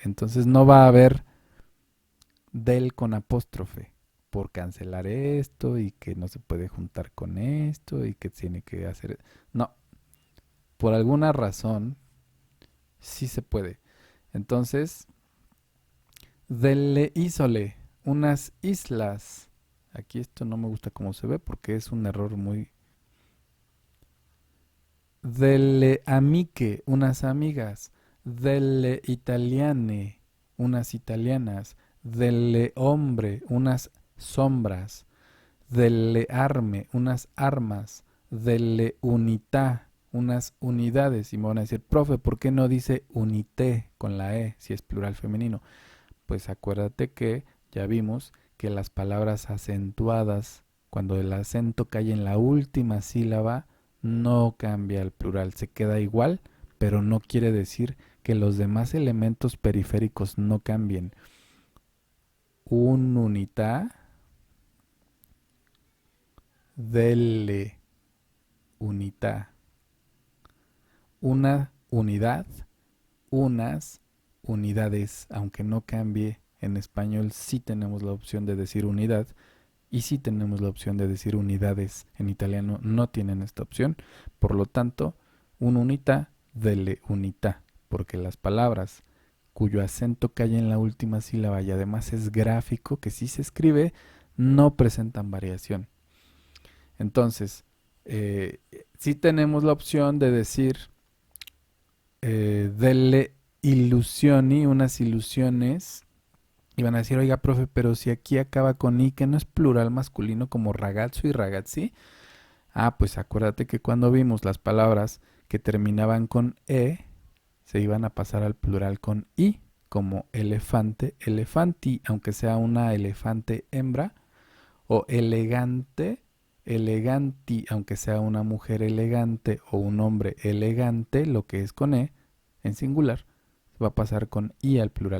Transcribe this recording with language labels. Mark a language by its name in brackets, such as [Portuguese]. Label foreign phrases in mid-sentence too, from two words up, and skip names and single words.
[Spanish] Entonces no va a haber del con apóstrofe por cancelar esto y que no se puede juntar con esto y que tiene que hacer... No, por alguna razón sí se puede. Entonces, [Italian] delle isole, [Spanish] unas islas. Aquí esto no me gusta cómo se ve porque es un error muy... [Italian] Delle amiche, [Spanish] unas amigas. [Italian] Delle italiane, [Spanish] unas italianas. [Italian] Delle hombre, [Spanish] unas sombras. [Italian] Delle arme, [Spanish] unas armas. [Italian] delle unità, [Spanish] unas unidades. Y me van a decir, profe, ¿por qué no dice unité con la E si es plural femenino? Pues acuérdate que ya vimos que las palabras acentuadas, cuando el acento cae en la última sílaba, no cambia el plural, se queda igual, pero no quiere decir que los demás elementos periféricos no cambien. [Italian] Un'unità, delle unità, [Spanish] una unidad, unas unidades, aunque no cambie en español, sí tenemos la opción de decir unidad y sí tenemos la opción de decir unidades. En italiano no tienen esta opción, por lo tanto, [Italian] un'unità delle unità, [Spanish] porque las palabras cuyo acento cae en la última sílaba y además es gráfico, que sí se escribe, no presentan variación. Entonces, sí tenemos la opción de decir [Italian] delle illusioni, [Spanish] unas ilusiones. Y van a decir, oiga, profe, pero si aquí acaba con i, que no es plural masculino como ragazzo y ragazzi. Ah, pues acuérdate que cuando vimos las palabras que terminaban con e, se iban a pasar al plural con i, como elefante, elefanti, aunque sea una elefante hembra, o elegante, eleganti, aunque sea una mujer elegante o un hombre elegante, lo que es con e, en singular, va a pasar con i al plural.